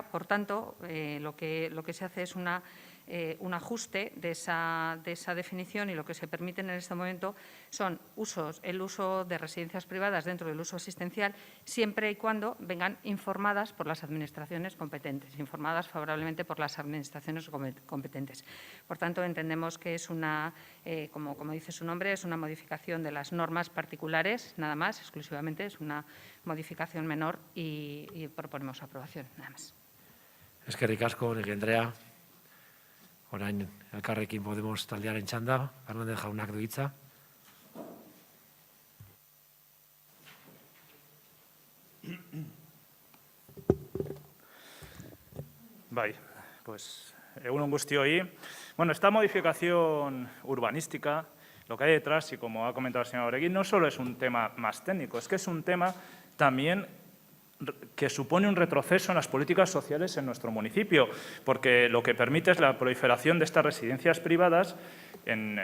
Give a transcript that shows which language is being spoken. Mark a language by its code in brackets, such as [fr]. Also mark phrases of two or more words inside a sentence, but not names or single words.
[es] Por tanto, lo que se hace es un ajuste de esa definición, y lo que se permite en este momento son el uso de residencias privadas dentro del uso asistencial, siempre y cuando vengan informadas por las administraciones competentes, informadas favorablemente por las administraciones competentes. Por tanto, entendemos que es como dice su nombre, es una modificación de las normas particulares, nada más, exclusivamente, es una modificación menor y proponemos aprobación, nada más. [eu] Eskerrik asko, Oregi Andrea. Orain, Elkarrekin Podemos taldearen txanda, Fernández jaunak du hitza. Bai, pues egun on guztioi. [es] Bueno, esta modificación urbanística, lo que hay detrás, y como ha comentado el señor Oregi, no solo es un tema más técnico, es que es un tema también que supone un retroceso en las políticas sociales en nuestro municipio, porque lo que permite es la proliferación de estas residencias privadas en